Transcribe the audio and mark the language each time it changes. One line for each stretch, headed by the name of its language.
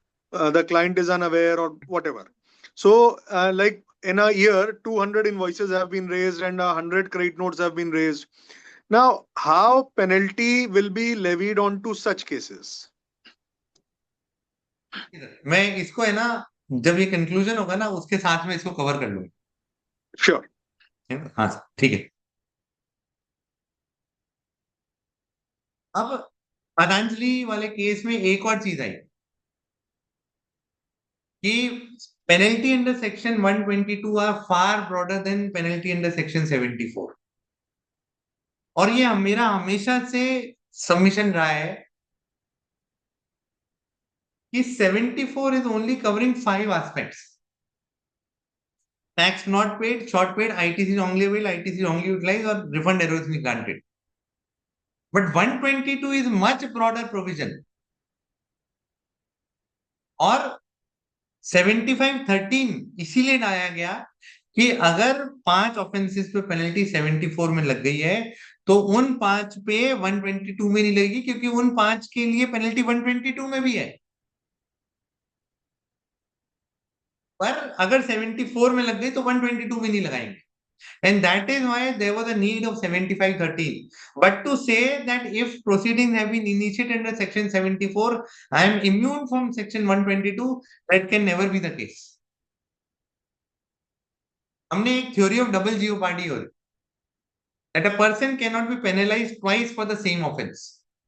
English: The client is unaware or whatever. So, like in a year, 200 invoices have been raised and 100 credit notes have been raised. Now, how penalty will be levied onto such cases?
Hindi: मैं इसको है ना, जब ये conclusion होगा ना उसके साथ में इसको कवर कर लूंगा।
English: Sure.
Hindi: हाँ सर, ठीक है। अब पतंजलि वाले केस में एक और चीज आई कि penalty under section 122
English: are far broader than
Hindi: penalty under section 74। और ये मेरा हमेशा से सबमिशन रहा है कि
English: 74 is only covering 5 aspects: tax not paid, short paid, ITC wrongly billed, ITC wrongly utilized, or refund erroneously granted. But 122 is much broader provision.
Hindi: और 7513 इसीलिए लाया गया कि अगर 5 ऑफेंसेस पे पेनल्टी 74 में लग गई है तो उन 5 पे 122 में नहीं लगेगी, क्योंकि उन 5 के लिए पेनल्टी 122 में भी है। पर अगर 74 में लग गई तो 122 में नहीं लगाएंगे।
English: And that is why there was a need of 7513. But to say that if proceedings have been initiated under section 74, I am immune from section 122, that can never be the case.
Hindi: हमने एक
English: theory of double jeopardy
Hindi: और
English: that a person cannot be penalized twice for the same offense.